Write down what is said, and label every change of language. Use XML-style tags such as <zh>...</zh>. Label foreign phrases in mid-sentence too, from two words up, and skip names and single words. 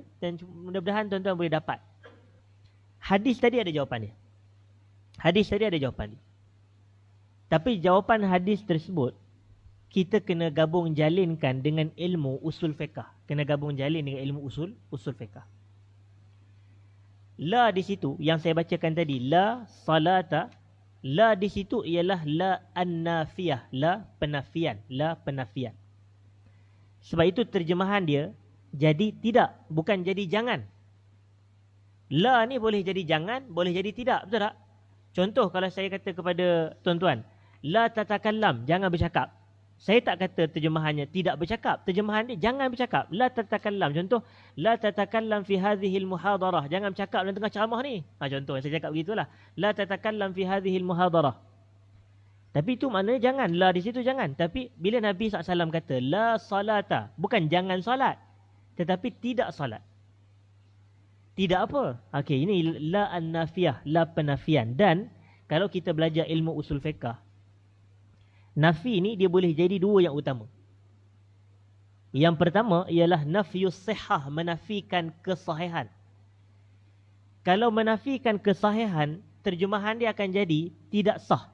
<ms>Dan mudah-mudahan tuan-tuan boleh dapat. Hadis tadi ada jawapan dia. Tapi jawapan hadis tersebut, kita kena gabung jalinkan dengan ilmu usul fiqah. Kena gabung jalin dengan ilmu usul fiqah. La di situ yang saya bacakan tadi,</ms> <ar>لا صلاة,</ar> <ms>la di situ ialah</ms> <ar>لا النافية,</ar> <ms>la penafian, la penafian. Sebab itu terjemahan dia jadi tidak, bukan jadi jangan. La ni boleh jadi jangan, boleh jadi tidak, betul tak? Contoh kalau saya kata kepada tuan-tuan,</ms> <ar>لا تتكلم,</ar> <ms>jangan bercakap. Saya tak kata terjemahannya tidak bercakap. Terjemahan dia jangan bercakap.</ms> <ar>لا تتكلم. Contoh, لا تتكلم في هذه المحاضرة.</ar> <ms>Jangan bercakap dalam tengah ceramah ni. Contoh saya cakap begitulah.</ms> <ar>لا تتكلم في هذه المحاضرة.</ar> <ms>Tapi itu maknanya jangan. La di situ jangan. Tapi bila Nabi SAW kata</ms> <ar>لا صلاة,</ar> <ms>bukan jangan solat, tetapi tidak solat. Tidak apa? Okey, ini</ms> <ar>لا النافية,</ar> <ms>la penafian. Dan kalau kita belajar ilmu usul fiqh, nafi ni dia boleh jadi dua yang utama. Yang pertama ialah</ms> <ar>نفي الصحة,</ar> <ms>menafikan kesahihan. Kalau menafikan kesahihan, terjemahan dia akan jadi tidak sah.</ms>